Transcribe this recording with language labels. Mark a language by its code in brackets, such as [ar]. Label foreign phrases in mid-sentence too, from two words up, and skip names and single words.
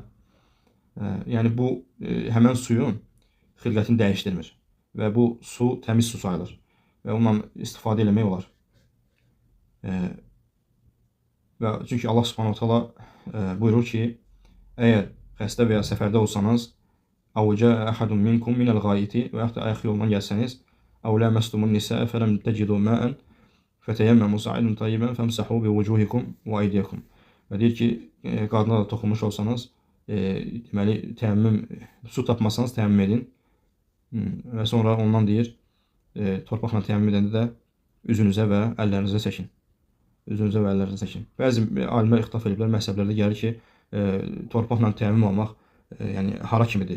[az] Yəni, bu, həmən suyun xilqətini dəyişdirmir və bu su təmiz su sayılır və onunla istifadə eləmək olar. Və çünki [ar] الله سبحانه تعالى [az] buyurur ki, əgər xəstə və ya səfərdə olsanız, [ar] أو جاء أحد منكم من الغائط [az] və yaxud da ayaq yolundan gəlsəniz, [ar] أو لامستم النساء فلم تجدوا ماء فتيمموا صعيدا طيبا فامسحوا بوجوهكم وأيديكم. [az] Və deyir ki, qadına da toxunmuş olsanız, deməli, təyammüm, su tapmasanız təyammüm edin. Və sonra ondan deyir, torpaqla təyammüm edəndə də üzünüzə və əllərinizə çəkin. Üzünüzə və əllərinizə çəkin. Bəzi alimlər ixtilaf ediblər, məhzəblərdə gəlir ki, torpaqla təyammüm almaq yəni hara kimidir?